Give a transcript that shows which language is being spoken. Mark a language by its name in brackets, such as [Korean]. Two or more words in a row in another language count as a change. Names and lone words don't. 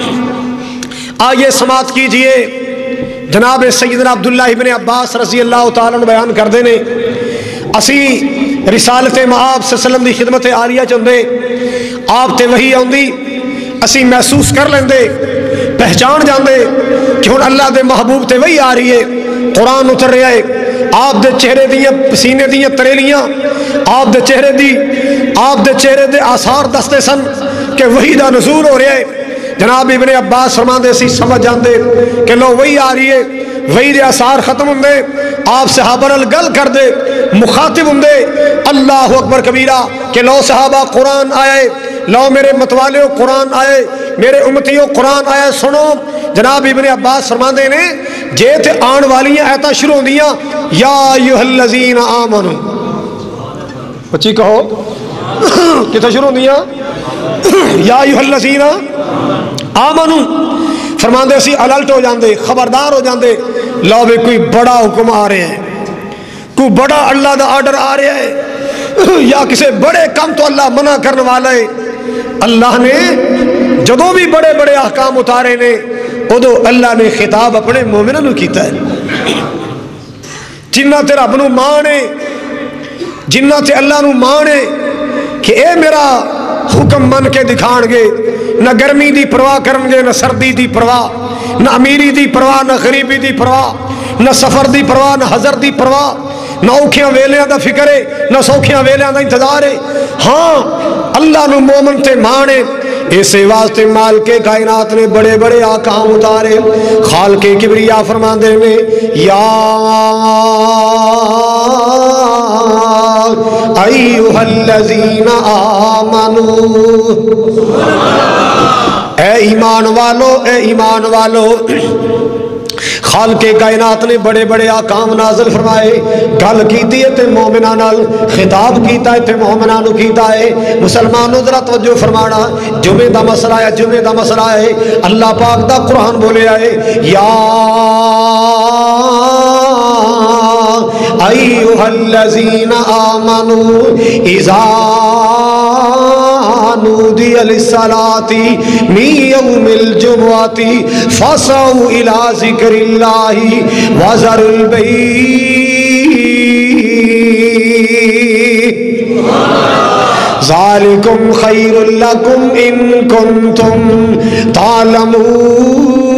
[Urdu] آئیے سماعت کیجئے، [Punjabi] جناب سیدنا عبداللہ ابن عباس [Arabic] رضی اللہ تعالیٰ عنہ [Punjabi] بیان کر دینے، اسی رسالت مآب [Arabic] صلی اللہ علیہ وسلم [Punjabi] دی خدمت عالیہ چندے آپ تے وہی آندی، اسی محسوس کر لیندے، پہچان جاندے کہ ہن اللہ دے محبوب تے وہی آ رہی ہے، قرآن اتر رہا ہے، آپ دے چہرے دیاں پسینے دیاں تریلیاں آپ دے چہرے دے آثار دستے سن کہ وہی دا نزول ہو رہا ہے. جناب ابن عباس فرماندے سی سمجھ جاندے کہ لو وہی آ رہی ہے، وہی دے آثار ختم ہوندے، آپ صحابہ نال گل کر دے، مخاطب ہوندے. [Arabic] اللہ اکبر کبیرہ [Punjabi] کہ لو صحابہ قرآن آئے، لو میرے متوالیو قرآن آئے، میرے امتیو قرآن آئے سنو. جناب ابن عباس فرماندے نے جے تے آن والیاں ایتا شروع ہوندیاں [Arabic] یا ایھا الذین آمنو، [Punjabi] بچی کہو کتنا شروع ہوندیاں [Arabic] یا ایھا الذین آمنو، [Punjabi] فرماندے اسی الرٹ ہو جاندے، خبردار ہو جاندے، لو بھی کوئی بڑا حکم آ رہے ہیں، کوئی بڑا اللہ دا آرڈر آ رہا ہے، یا کسی بڑے کم تو اللہ منع کرنے والا ہے. اللہ نے جدوں بھی بڑے بڑے احکام اتارے نے ادو اللہ نے خطاب اپنے مومنوں نو کیتا ہے. جنہ تے رب نو مانے، جنہ تے اللہ نو مانے کہ اے میرا حکم من کے دکھان گے، نہ گرمی دی پرواہ کرن گے، نہ سردی دی پرواہ، نہ امیری دی پرواہ، نہ غریبی دی پرواہ، نہ سفر دی پرواہ، نہ حضر دی پرواہ، نہ اوکھیاں ویلیاں دا فکر ہے، نہ سوکھیاں ویلیاں دا انتظار ہے. ہاں اللہ نو مومن تے مانے، اسے واسطے مالک کائنات نے بڑے بڑے احکام اتارے. خالق کبریا فرماندے نے [Arabic] یا ایھا الذین آمنو، [Punjabi] اے ایمان والو، اے ایمان والو. خالق کائنات نے بڑے بڑے احکام نازل فرمائے، گل کیتی ہے تے مومناں نال، خطاب کیتا ہے تے مومناں نو کیتا ہے. مسلمانوں ذرا توجہ فرمانا، جمعے دا مسئلہ ہے، جمعے دا مسئلہ ہے، اللہ پاک دا قرآن بولیا ہے یا [Arabic] ایھا الذین آمنو اذا نودی للصلاۃ من یوم الجمعۃ فاسعوا الی ذکر اللہ وذروا البیع ذالکم خیر لکم ان کنتم تعلمون.